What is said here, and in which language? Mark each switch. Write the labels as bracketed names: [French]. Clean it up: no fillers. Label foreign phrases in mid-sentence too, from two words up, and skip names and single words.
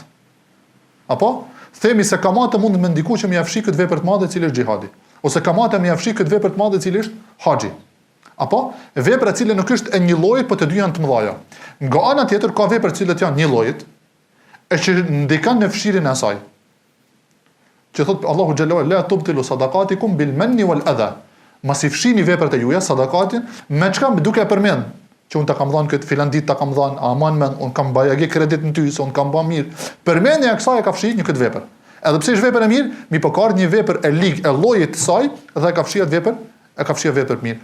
[Albanian] Apo themi se kamata mund të më ndikojë që më afshi këtë vepër të madhe e cili është xhihadi, ose kamata më afshi këtë vepër të madhe e cili është haxhi. Apo vepra e cila nuk është e një lloji, po të dy janë të mëdha. Nga ana tjetër ka vepra të cilat janë një llojit, e që ndikon në fshirjen e asaj. Që thot [Arabic] الله جل وعلا لا تبطلوا صدقاتكم بالمن والأذى. [Albanian] Mos i fshini veprat e juaja, sadakatin, me çka duke përmend që unë ta kam dhënë këtë filan ditë, ta kam dhënë aman men, unë kam bajagi kredit në ty, se unë kam bë mirë. Përmendja e kësaj e ka fshirë një këtë vepër. Edhe pse është vepër e mirë, mi po ka një vepër e ligë e llojit të saj dhe e ka fshirë vepër të mirë.